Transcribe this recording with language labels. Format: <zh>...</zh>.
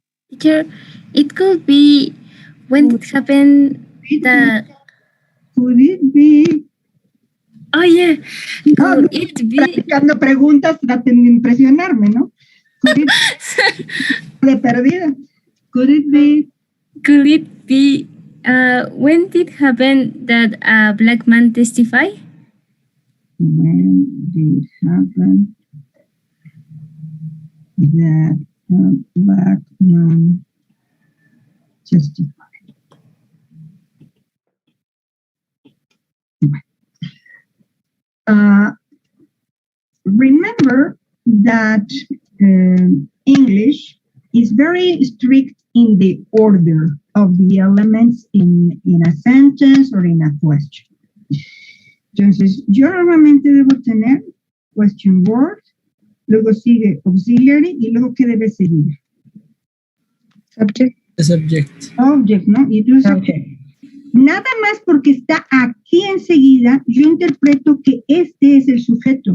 <en>Teacher, it could be when it happened that... Could it be? Oh, yeah. Could it be...</en> <es>Practicando preguntas, traten de impresionarme, ¿no?</es> <en>Could it</en> <es>de perdida.</es> <en>Could it be? Could it be when did it happen that a black man testify? When did it happen that a black man testified? Remember that English is very strict in the order of the elements in a sentence or in a question.</en> <es>Entonces, yo normalmente debo tener question word, luego sigue auxiliary y luego ¿qué debe seguir?</es> <en>Subject. The subject.</en> <es>Object, ¿no? Y entonces, okay. Nada más porque está aquí enseguida, yo interpreto que este es el sujeto.</es>